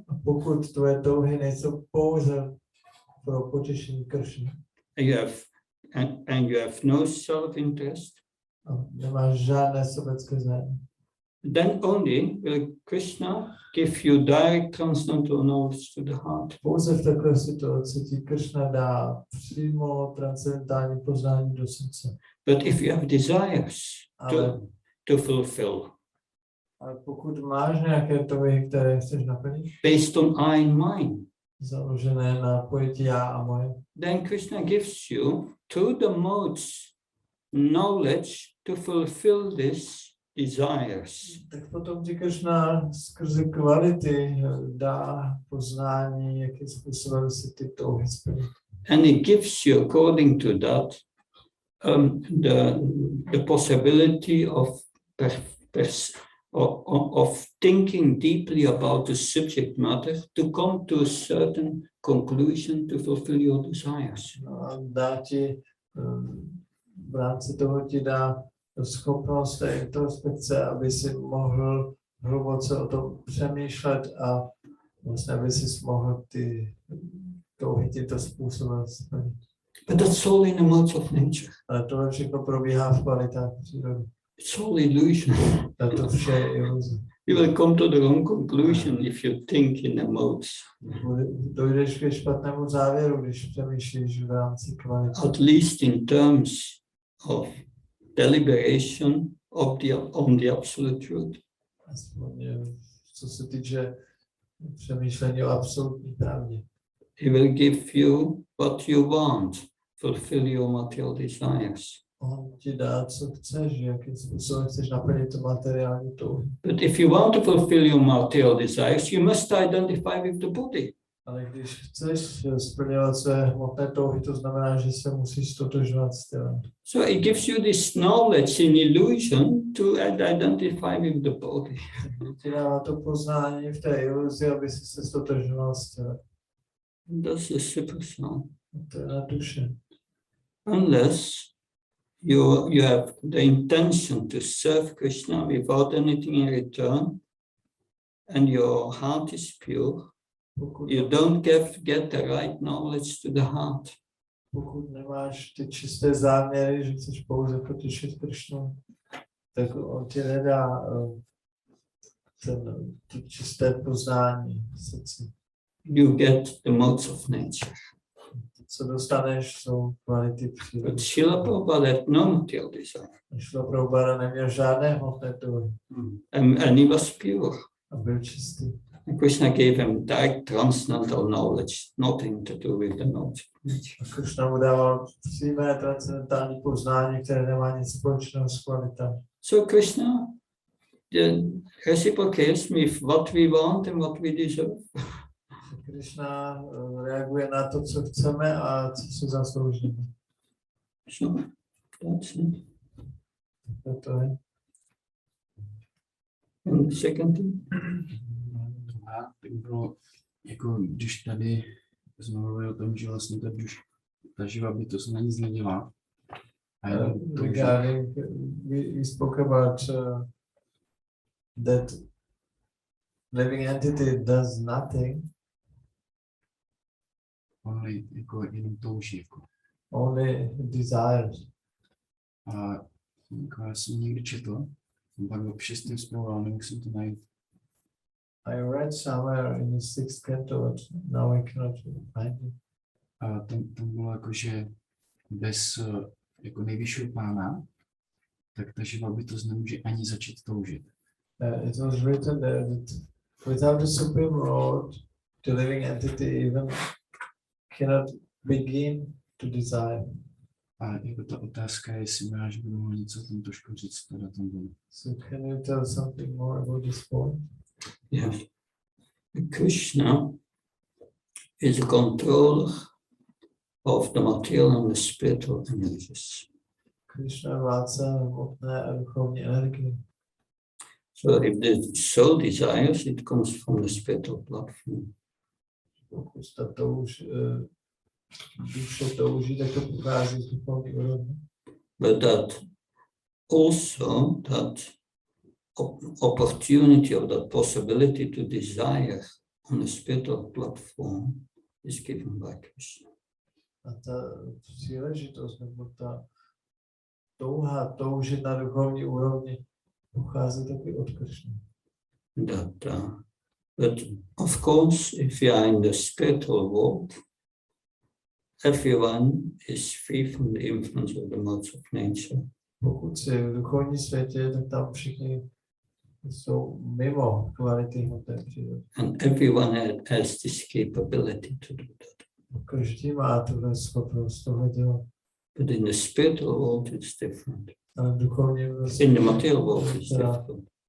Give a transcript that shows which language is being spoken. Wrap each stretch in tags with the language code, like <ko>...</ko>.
<cs>a pokud tvoje touhy nejsou pouze pro potěšení Kršny,</cs> <en>and you have no self-interest,</en> <cs>a nemáš žádné sobecké zájmy,</cs> <en>then only will Krishna give you direct transcendental knowledge to the heart.</en> <cs>pouze v takové situaci ti Kršna dá přímo transcendentální poznání do srdce.</cs> <en>But if you have desires to fulfill,</en> <cs>Ale pokud máš nějaké touhy, které chceš naplnit,</cs> <en>based on I and mine,</en> <cs>založené na pojetí já a moje,</cs> <en>then Krishna gives you through the modes knowledge to fulfill these desires.</en> <cs>tak potom ti Kršna skrze kvality dá poznání, jakým způsobem si ty touhy splnit.</cs> <en>And it gives you, according to that, the possibility of thinking deeply about the subject matter to come to a certain conclusion to fulfill your desires.</en> <cs>No a dá ti, v rámci toho ti dá schopnost té introspekce, aby si mohl hluboce o tom přemýšlet a vlastně, aby si mohl ty touhy tímto způsobem splnit.</cs> <en>But that's all in the modes of nature.</en> <cs>Ale tohle všechno probíhá v kvalitách přírody.</cs> <en>It's all illusion.</en> <cs>A to vše je iluze.</cs> <en>You will come to the wrong conclusion if you think in the modes.</en> <cs>Dojdeš ke špatnému závěru, když přemýšlíš v rámci kvality.</cs> <en>At least in terms of deliberation on the absolute truth.</en> <cs>Aspoň co se týče přemýšlení o absolutní pravdě.</cs> <en>He will give you what you want, fulfill your material desires.</en> <cs>On ti dá, co chceš, jakým způsobem chceš naplnit tu materiální touhu.</cs> <en>But if you want to fulfill your material desires, you must identify with the body.</en> <cs>Ale když chceš splňovat své hmotné touhy, to znamená, že se musíš stotožňovat s tělem.</cs> <en>So it gives you this knowledge in illusion to identify with the body.</en> <cs>Ti dává to poznání v té iluzi, aby si se stotožňoval s tělem.</cs> <en>That's the super sound.</en> <cs>To je na duše.</cs> <en>Unless you have the intention to serve Krishna without anything in return, and your heart is pure, you don't get the right knowledge to the heart.</en> <cs>Pokud nemáš ty čisté záměry, že chceš pouze potěšit Kršnu, tak on ti nedá ty čisté poznání v srdci.</cs> <en>You get the modes of nature.</en> <cs>Co dostaneš, jsou kvality přírody.</cs> <en>But Srila Prabhupada had no material desire.</en> <cs>Srila Prabhupada neměl žádné hmotné touhy.</cs> <en>And he was pure.</en> <cs>A byl čistý.</cs> <en>And Krishna gave him direct transcendental knowledge, nothing to do with the knowledge of nature.</en> <cs>A Kršna mu dával přímé transcendentální poznání, které nemá nic společného s kvalitami.</cs> <en>So Krishna, the reciprocates with what we want and what we deserve.</en> <cs>Kršna reaguje na to, co chceme a co si zasloužíme.</cs> <en>So that's it.</en> <cs>To je.</cs> <en>And the second thing?</en> <cs>A tak bylo, jako když tady jsme mluvili o tom, že vlastně ta živá bytost na nic nedělá.</cs> <en>Regarding, we spoke about that living entity does nothing. Only</en> <cs>jako jenom touží. Jako.</cs> <en>Only desires.</en> <cs>A jako já jsem někdy četl, pak v 6. smlouvá, nemusím to najít.</cs> <en>I read somewhere in the 6th canto, but now I cannot find it.</en> <cs>A tam bylo jako, že bez jako nejvyššího pána, tak ta živá bytost nemůže ani začít toužit.</cs> <en>It was written there that without the Supreme Lord, the living entity even cannot begin to desire.</en> <cs>A jako ta otázka je, jestli máš mohl něco tam trošku říct, teda tam bylo.</cs> <en>So can you tell something more about this point? Yeah. Krishna is a controller of the material and the spiritual energies.</en> <cs>Krishna je vládce hmotné a duchovní energie.</cs> <en>So if the soul desires, it comes from the spiritual platform.</en> <cs>Pokud ta duše touží, tak to pochází z duchovní úrovně.</cs> <en>But that opportunity or that possibility to desire on a spiritual platform is given by Krishna.</en> <cs>A ta příležitost nebo ta touha toužit na duchovní úrovni pochází taky od Krishny.</cs> <en>But of course, if you are in the spiritual world, everyone is free from the influence of the modes of nature.</en> <cs>Pokud jsi v duchovním světě, tak tam všichni jsou mimo kvality hmotné přírody.</cs> <en>And everyone has this capability to do that.</en> <cs>Každý má tuhle schopnost toho dělat.</cs> <en>But in the spiritual world, it's different.</en> <cs>Ale v duchovním</cs> <en>In the material world, it's different.</en>